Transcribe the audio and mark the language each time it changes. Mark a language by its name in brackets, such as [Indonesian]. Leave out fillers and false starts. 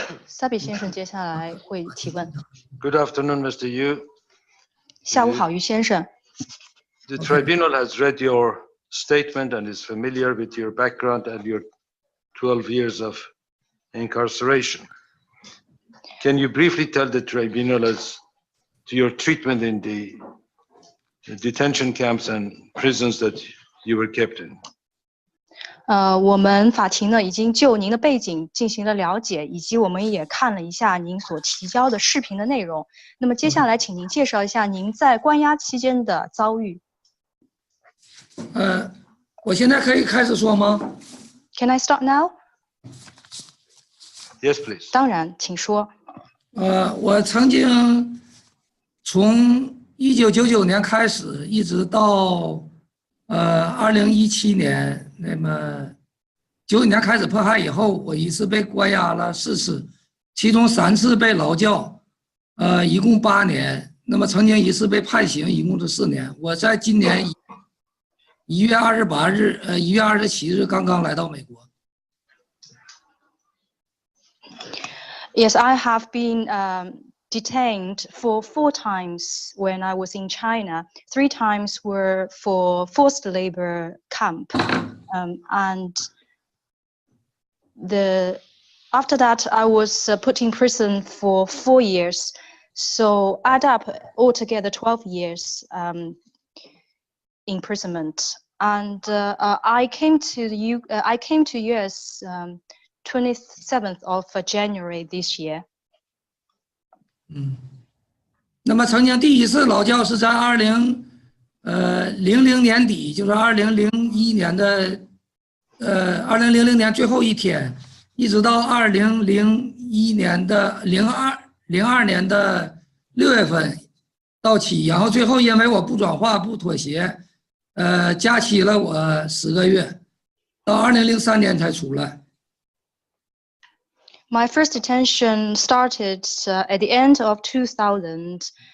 [Chinese] Sabi 先生接下来会提问。 [English] Good afternoon, Mr. Yu. [Chinese] 下午好，于先生。 [English] The tribunal has read your statement and is familiar with your background and your 12 years of incarceration. Can you briefly tell the tribunal as to your treatment in the detention camps and prisons that you were kept in? [Chinese] 我们法庭呢已经就您的背景进行了了解，以及我们也看了一下您所提交的视频的内容。那么接下来，请您介绍一下您在关押期间的遭遇。我现在可以开始说吗 [English] ？Can I start now? Yes, please. [Chinese] 当然，请说。我曾经从1999年开始，一直到2017年，那么99年开始迫害以后，我一次被关押了4次，其中3次被劳教，一共8年。那么曾经一次被判刑，一共是4年。我在今年1月28日，1月27日刚刚来到美国。 [English] Yes, I have been detained for 4 times when I was in China. 3 times were for forced labor camp, and after that I was put in prison for 4 years. So add up altogether 12 years imprisonment. And I came to US 27th of January this year. [Chinese] 那么曾经第一次劳教是在2017 00年底，就是2001年的2000年最后一天，一直到2001年的02年的6月份到期，然后最后因为我不转化不妥协，加期了我10个月，到2003年才出来。 [English] My first detention started at the end of 2000.